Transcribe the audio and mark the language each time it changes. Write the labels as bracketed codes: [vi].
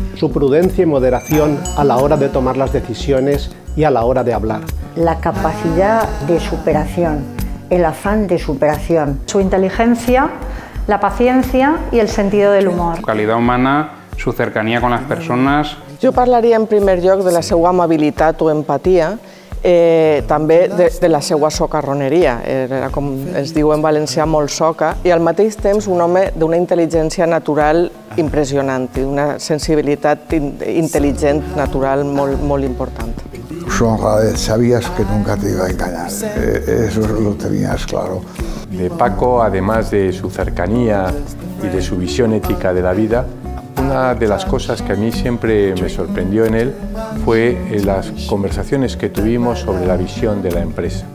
[es] Su prudencia y moderación a la hora de tomar las decisiones y a la hora de hablar. La capacidad de superación, el afán de superación. Su inteligencia, la paciencia y el sentido del humor. Su calidad humana, su cercanía con las persones. [ca] Jo parlaria en primer lloc de la seva amabilitat o empatia, també de la seva socarroneria. Era, com es diu en valencià, molt soca, i al mateix temps un home d'una intel·ligència natural impressionant, una sensibilitat intel·ligent natural molt important. [es] Su honradez, sabías que nunca te iba a engañar, eso lo tenías claro. De Paco, además de su cercanía y de su visión ética de la vida, una de las cosas que a mí siempre me sorprendió en él fue las conversaciones que tuvimos sobre la visión de la empresa.